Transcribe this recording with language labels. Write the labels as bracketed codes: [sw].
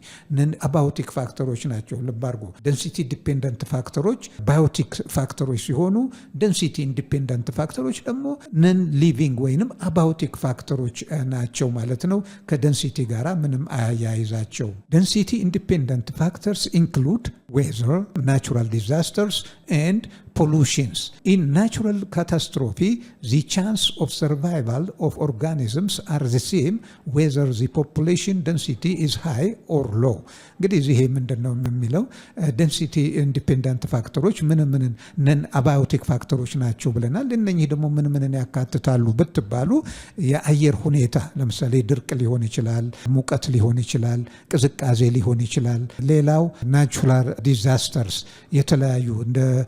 [am] ነን አባዮቲክ ፋክተሮች ናቸው። ልብ አድርጉ። ደንሲቲ ዲፔንደንት ፋክተሮች ባዮቲክ ፋክተሮች ሲሆኑ ደንሲቲ ኢንዲፔንደንት ፋክተሮች ደግሞ ነን ሊቪንግ ወይንም አባዮቲክ ፋክተሮች ናቸው ማለት ነው። ከደንሲቲ ጋራ ምንም አያያይዛቸው። ደንሲቲ ኢንዲፔንደንት ፋክተርስ ኢንክሉድ [en] weather, natural disasters and pollutions. In natural catastrophe, the chance of survival of organisms are the same whether the population density is high or low. [am] እንግዲህ ይሄ ምንድነው የሚለው ደንሲቲ ኢንዲፔንደንት ፋክተሮች ምን ነን አባዮቲክ ፋክተሮች ናቸው ብለናል። እነኚህ ደግሞ ምን ያካትታሉ ብትባሉ የአየር ሁኔታ፣ ለምሳሌ ድርቅ ሊሆን ይችላል፣ ሙቀት ሊሆን ይችላል፣ ቅዝቃዜ ሊሆን ይችላል። ሌላው ናቹራል ዲዛስተርስ የተለያዩ እንደ